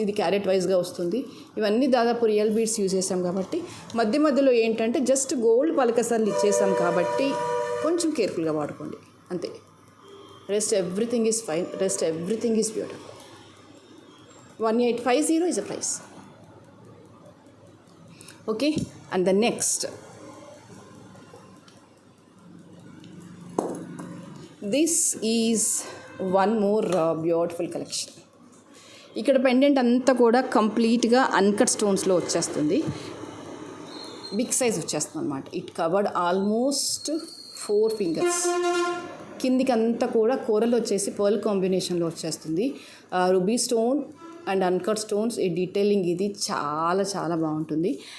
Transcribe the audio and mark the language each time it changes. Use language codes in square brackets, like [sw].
[te] ఇది క్యారెట్ వైజ్గా వస్తుంది. ఇవన్నీ దాదాపు రియల్ బీడ్స్ యూజ్ చేసాం కాబట్టి, మధ్య మధ్యలో ఏంటంటే జస్ట్ గోల్డ్ పలకసర్లు ఇచ్చేసాం కాబట్టి కొంచెం కేర్ఫుల్గా వాడుకోండి అంతే. [en] Rest everything is fine, rest everything is beautiful. 1850 is the price. Okay, and the next, this is one more beautiful collection. [te] ఇక్కడ పెండెంట్ అంతా కూడా కంప్లీట్గా అన్కట్ స్టోన్స్లో వచ్చేస్తుంది. బిగ్ సైజ్ వచ్చేస్తుంది అనమాట. [en] It covered almost 4 fingers. [te] కిందికి అంతా కూడా కూరలు వచ్చేసి పర్ల్ కాంబినేషన్లో వచ్చేస్తుంది. Ruby stone and uncut stones, ఈ డీటెయిలింగ్ ఇది చాలా చాలా బాగుంటుంది.